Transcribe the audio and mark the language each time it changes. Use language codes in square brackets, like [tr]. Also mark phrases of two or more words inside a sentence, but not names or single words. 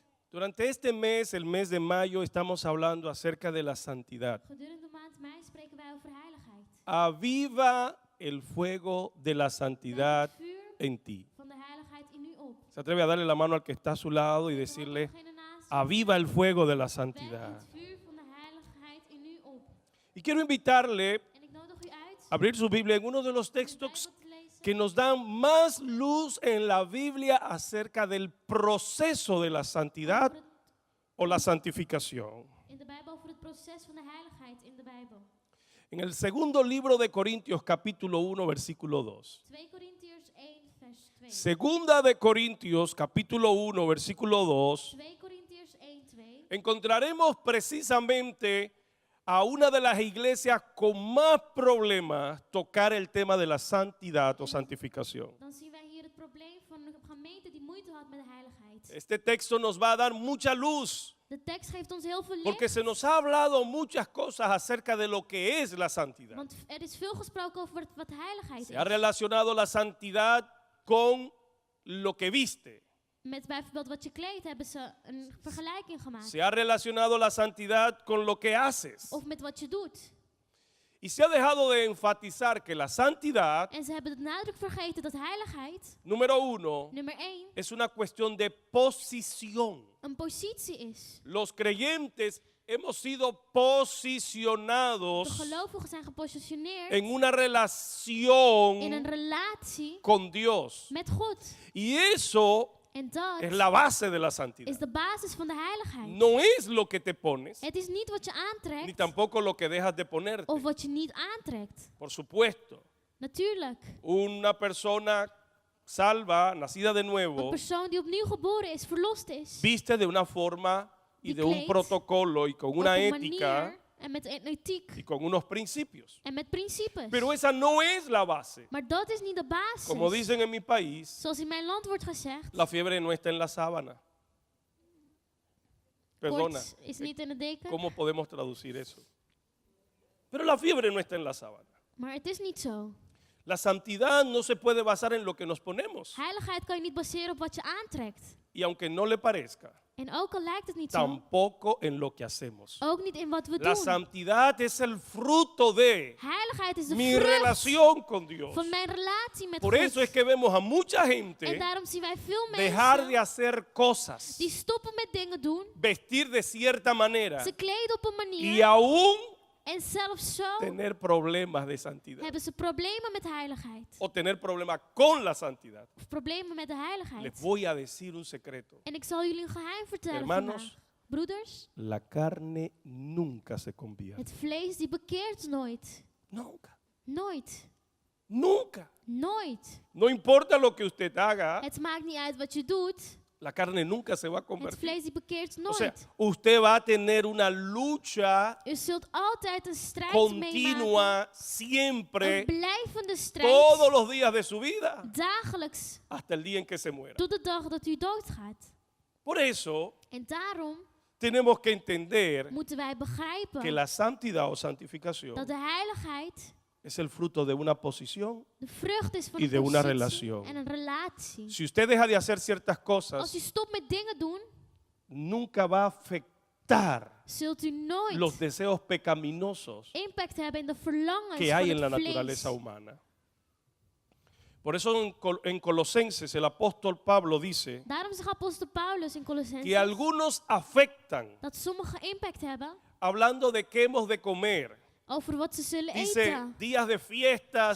[es] Durante este mes, el mes de mayo, estamos hablando acerca de la santidad. [nl] Gedurende de maand mei spreken wij over heiligheid. [es] Aviva el fuego de la [nl] Neem [es] santidad [nl] het vuur [es] en ti. [nl] van de heiligheid in u op. [es] Se atreve a darle la mano al que está a su lado y [nl] Steek de hand [es] decirle, [nl] op degene naast u. [es] aviva el fuego de la [nl] Wek [es] santidad. [nl] het vuur van de heiligheid in u op. [es] Y quiero invitarle [nl] En ik nodig u uit [es] a abrir su Biblia en uno de los [nl] om de [es] textos [nl] Bijbel te lezen [es] que nos dan más luz en la Biblia acerca del proceso de la santidad [nl] over het- [es] o la santificación. [nl] in de Bijbel over het proces van de heiligheid in de Bijbel. [es] En el segundo libro de Corintios, capítulo 1, versículo 2. [nl] 2 Korintiërs 1 vers 2. [es] Segunda de Corintios, capítulo 1, versículo 2. [nl] 2 Korintiërs 1, 2. [es] Encontraremos precisamente a una de las iglesias con más problemas tocar el tema de la santidad o santificación. [nl] Dan zien wij hier het probleem van een gemeente die moeite had met de heiligheid. [es] Este texto nos va a dar mucha luz [nl] De tekst geeft ons heel veel [es] porque [nl] licht. [es] se nos ha hablado muchas cosas acerca de lo que es la santidad. [nl] Want er is veel gesproken over wat heiligheid [es] Se ha [nl] is. [es] relacionado la santidad con lo que viste. [nl] Met bijvoorbeeld wat je kleedt hebben ze een vergelijking gemaakt. [es] Se ha relacionado la santidad con lo que haces. [nl] Of met wat je doet. [es] Y se ha dejado de enfatizar que la santidad, [nl] En ze hebben de nadruk vergeten dat heiligheid, [es] número uno, [nl] nummer 1, [es] es una cuestión de posición. [nl] een positie is. [es] Los creyentes hemos sido [nl] De [es] posicionados [nl] gelovigen zijn gepositioneerd [es] en una [nl] in een [es] relación [nl] relatie [es] con Dios. [nl] met God. [es] Y eso [nl] En dat [es] es la base de la [nl] is [es] santidad. [nl] de basis van de heiligheid. [es] No es lo que te pones, [nl] Het is niet wat je [es] ni [nl] aantrekt [es] tampoco lo que dejas de ponerte. [nl] of wat je niet aantrekt. [es] Por supuesto, [nl] Natuurlijk. [es] una persona salva, nacida de [nl] Een [es] nuevo, [nl] persoon die opnieuw geboren is, verlost is. [es] viste de una forma y [nl] Die [es] de un [nl] kleedt [es] protocolo y con [nl] Op [es] una [nl] een [es] ética [nl] manier en met een ethiek [es] y con unos principios. [nl] en met principes. [es] Pero esa no es la base. [nl] Maar dat is niet de basis. [es] Como dicen en mi país, [nl] Zoals in mijn land wordt gezegd, [es] la fiebre no está en la sábana. Perdona, [nl] koorts is niet in de deken. [es] ¿cómo podemos traducir eso? Pero la fiebre no está en la sábana. [nl] Maar het is niet zo. [es] La santidad no se puede basar en lo que nos ponemos. [nl] Heiligheid kan je niet baseren op wat je aantrekt. [es] Y aunque no le parezca, [nl] En ook al lijkt het niet zo, [es] tampoco en lo que hacemos. [nl] ook niet in wat we [es] La [nl] doen. [es] santidad es el fruto de [nl] Heiligheid is de [es] mi [nl] vrucht [es] relación con Dios. [nl] van mijn relatie met [es] Por [nl] God. [es] eso es que vemos a mucha [nl] En [es] gente [nl] daarom zien wij veel [es] dejar de [nl] mensen [es] hacer cosas, [nl] die stoppen met dingen doen. [es] vestir de cierta manera [nl] Ze kleden op een [es] y [nl] manier. [es] aún [nl] En zelfs zo [es] tener problemas de santidad [nl] hebben ze problemen met heiligheid. [es] o tener problemas con la santidad. [nl] Of problemen met de [es] Les [nl] heiligheid. [es] voy a decir un secreto. [nl] En ik zal jullie een geheim vertellen [es] Hermanos, [nl] vandaag. Broeders, [es] la carne nunca se convierte. [nl] het vlees die bekeert nooit. [es] Nunca. [nl] Nooit. [es] Nunca. [nl] Nooit. [es] No importa lo que usted haga, [nl] Het maakt niet uit wat je doet. [es] la carne nunca se va a [nl] Het [es] convertir. [nl] vlees die bekeert [es] O sea, [nl] nooit. [es] usted va a tener una lucha [nl] U zult altijd een strijd meemaken. [es] continua, siempre, [nl] Een blijvende strijd. [es] todos los días de su vida, [nl] Dagelijks. [es] hasta el día en que se muera. [nl] Tot de dag dat u doodgaat. [es] Por eso [nl] En daarom [es] tenemos que entender [nl] moeten wij begrijpen [es] que la santidad o santificación [nl] dat de heiligheid [es] es el fruto de una posición. [nl] de vrucht is van [es] Y [nl] een [es] de una [nl] positie [es] relación. [nl] en een relatie. [es] Si usted deja de hacer ciertas [nl] Als u [es] cosas, [nl] stopt met dingen doen, [es] nunca va a afectar [nl] zult u nooit [es] los deseos pecaminosos [nl] impact hebben in de verlangens [es] que hay [nl] van [es] en la [nl] het vlees. [es] naturaleza humana. Por eso en Colosenses el apóstol Pablo dice [nl] Daarom zegt apostel Paulus in [es] que [nl] Colossenses [es] algunos afectan, [nl] dat sommigen impact hebben [es] hablando de qué hemos de comer. [nl] over wat ze zullen [es] Dice [nl] eten. [es] días de fiestas,